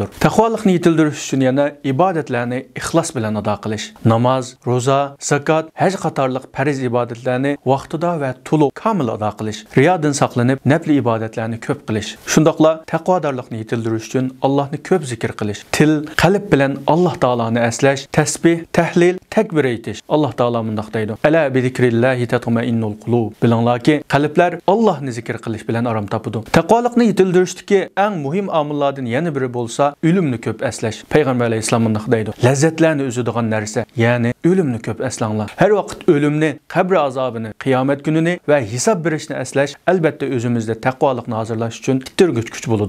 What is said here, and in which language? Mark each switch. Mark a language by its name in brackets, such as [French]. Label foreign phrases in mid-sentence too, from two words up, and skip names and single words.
[Uzbek] Taqvolikni yetildirish uchun yana ibodatlarni ixlos bilan ado qilish, namoz, roza, zakot, haj qatorliq farz ibodatlarni vaqtida va to'liq kamil ado qilish, riyodan saqlanib, nafli ibodatlarni ko'p qilish. Shundoqla taqvodorlikni yetildirish uchun Allohni ko'p zikr qilish, til, qalb bilan Alloh taoloni eslash, tasbih, tahlil, takbir aytish. Alloh taolo mundaq deydi: [Arabic] "ألا بذكر الله تطمئن القلوب." [Uzbek] Bilinglarki, qalblar Allohni zikr qilish bilan arom topadi. Taqvolikni yetildirishdagi eng muhim omillardan yana biri bo'lsa, o'limni ko'p eslash. Payg'ambar alayhisolam mundaq deydi: "Lazzatlarni o'zadigan narsa, ya'ni o'limni ko'p eslanglar. Har vaqt o'limni, qabr azobini, qiyomat kunini va hisob berishni eslash albatta o'zimizda taqvolikni hozirlash uchun ittirgich kuch bo'ladi."